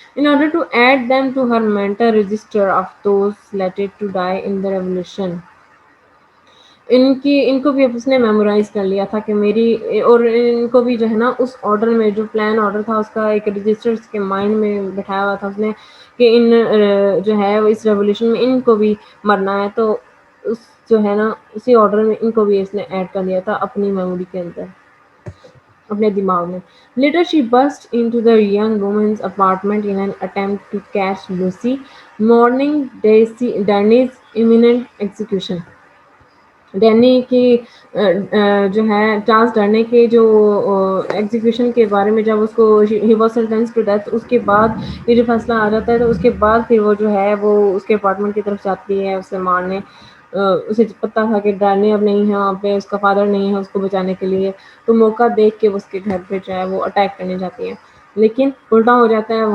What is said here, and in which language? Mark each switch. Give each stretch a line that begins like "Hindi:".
English: In order to add them to her mental register of those slated to die in the revolution.
Urdu: ان کو بھی اب اس نے memorise کر لیا تھا کہ میری، اور ان کو بھی جو ہے نا اس آرڈر میں جو پلان آرڈر تھا اس کا ایک رجسٹر اس کے مائنڈ میں بٹھایا ہوا تھا اس نے کہ ان جو ہے وہ اس ریولیوشن میں ان کو بھی مرنا ہے، تو اس جو ہے نا اسی آرڈر میں ان کو بھی اس نے ایڈ کر لیا تھا اپنی میموری کے اندر، اپنے دماغ میں.
English: Later she burst into the young woman's apartment in an attempt to catch Lucy, mourning Danny's imminent execution.
Urdu: Danny کی جو ہے چارلس ڈرنے کے جو ایگزیکیوشن کے بارے میں جب اس کو
English: he was sentence to death,
Urdu: اس کے بعد یہ جو فیصلہ آ جاتا ہے تو اس کے بعد پھر وہ جو ہے وہ اس کے اپارٹمنٹ کی طرف جاتی ہے اسے مارنے. اسے پتا تھا کہ ڈرنے اب نہیں ہے وہاں پہ، اس کا فادر نہیں ہے اس کو بچانے کے لیے، تو موقع دیکھ کے وہ اس کے گھر پہ جو ہے وہ اٹیک کرنے جاتی ہے، لیکن الٹا ہو جاتا ہے.